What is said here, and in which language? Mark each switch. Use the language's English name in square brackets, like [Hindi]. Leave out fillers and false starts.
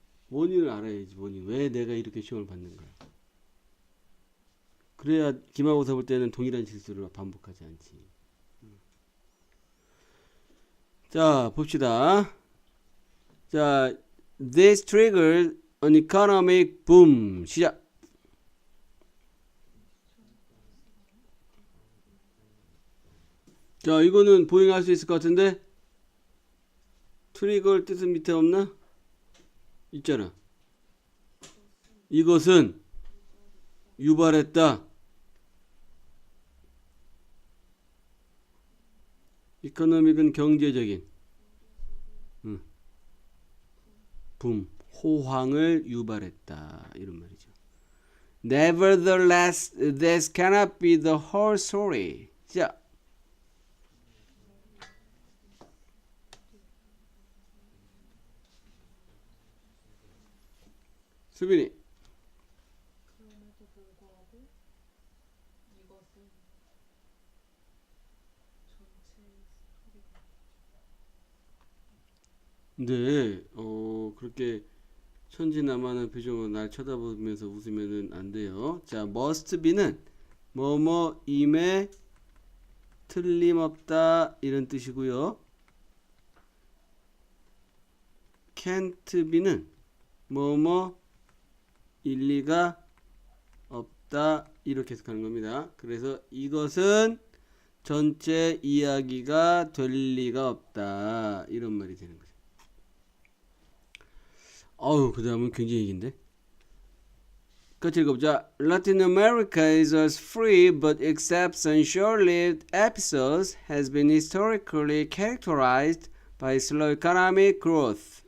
[Korean] 원인을 알아야지, 원인. 왜 내가 이렇게 시험을 받는가. 그래야 기말고사 볼 때는 동일한 실수를 반복하지 않지. 자, 봅시다. [English] 자, this triggered an economic boom. [Korean] 시작. 자, 이거는 보잉할 수 있을 것 같은데? 트리거를 뜻은 밑에 없나? 있잖아. 이것은 유발했다. 이코노믹은 경제적인 붐, 호황을 유발했다. 이런 말이죠. [English] Nevertheless, this cannot be the whole story. [Korean] 자, 수빈이. 그럼에도 불구하고 이것은 전체의 스토리가 근데 그렇게 천진난만한 표정으로 날 쳐다보면서 웃으면은 안 돼요. 자, [English] must be [Korean] 는 뭐뭐임에 틀림없다 이런 뜻이고요. [English] can't be [Korean] 는 뭐뭐 일리가 없다 이렇게 해석하는 겁니다. 그래서 이것은 전체 이야기가 될 리가 없다 이런 말이 되는 거죠. 어우, 그 다음은 굉장히 얘기인데. 같이 읽어보자. [English] Latin America is as free but except some short-lived episodes has been historically characterized by slow economic growth.